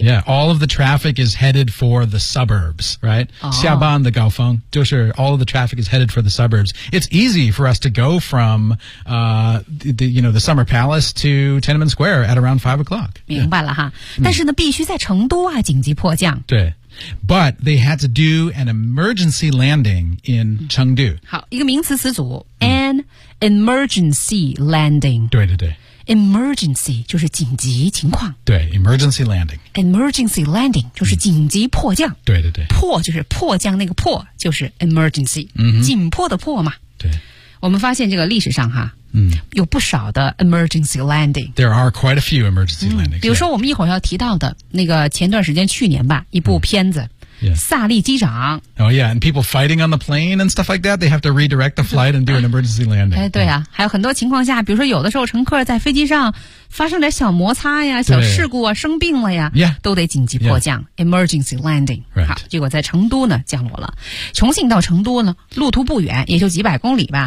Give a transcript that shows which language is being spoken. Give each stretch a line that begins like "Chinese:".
English: Yeah, all of the traffic is headed for the suburbs, right?、
Chinese: 哦、下班的高峰就是
English: all of the traffic is headed for the suburbs. It's easy for us to go from, the Summer Palace to Tiananmen Square at around 5 o'clock.
Chinese: 明白了哈。Yeah. 但是呢、嗯、必须在成都啊紧急迫降。对。
English: But they had to do an emergency landing in Chengdu.
Chinese: 好，一个名词词组、嗯、an emergency landing. 对对对，emergency 就是紧急情况。
English: 对 ，emergency landing.
Chinese: Emergency landing 就是紧急迫降、嗯。对对对，迫就是迫降，那个迫就是 emergency，、嗯、紧迫的迫嘛。对，我们发现这个历史上哈。嗯，有不少的 emergency landing.
English: There are quite a few emergency landings.、
Chinese: 嗯、比如说我们一会儿要提到的那个前段时间去年吧一部片子、嗯
English: yeah.
Chinese: 萨利机长。
English: Oh yeah, and people fighting on the plane and stuff like that, they have to redirect the flight and do an emergency landing.
Chinese: 哎，对啊、yeah. 还有很多情况下比如说有的时候乘客在飞机上发生点小摩擦呀小事故啊生病了呀、
English: yeah.
Chinese: 都得紧急迫降、yeah. emergency landing.、
English: Right.
Chinese: 好结果在成都呢降落了。重庆到成都呢路途不远也就几百公里吧。